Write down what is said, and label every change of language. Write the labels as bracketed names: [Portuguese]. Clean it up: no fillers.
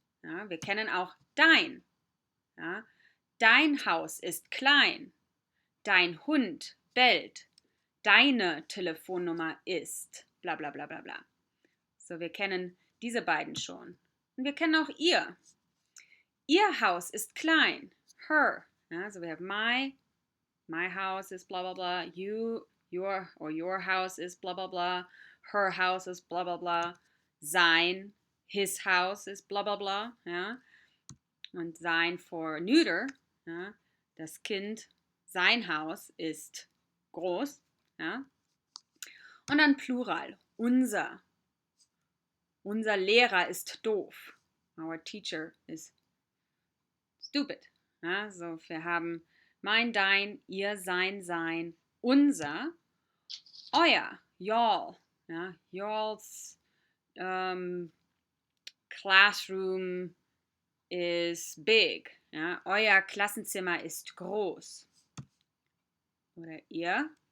[German] Ja, wir kennen auch dein. Ja. Dein Haus ist klein. Dein Hund bellt. Deine Telefonnummer ist bla bla bla bla bla. So, wir kennen diese beiden schon. Und wir kennen auch ihr. Ihr Haus ist klein. [English] Her. Ja, so we have my house is blah blah blah. Your house is blah blah blah. Her house is blah blah blah. Sein, his house is blah blah blah. [German] Ja. Und sein [English] for neuter. [German] Ja. Das Kind, sein Haus ist groß. Ja. Und dann Plural. Unser. Unser Lehrer ist doof. [English] Our teacher is stupid. [German] Ja, so, wir haben mein, dein, ihr, sein, unser, euer, y'all. [English] Ja, y'all's classroom is big. [German] Ja, euer Klassenzimmer ist groß. Oder ihr.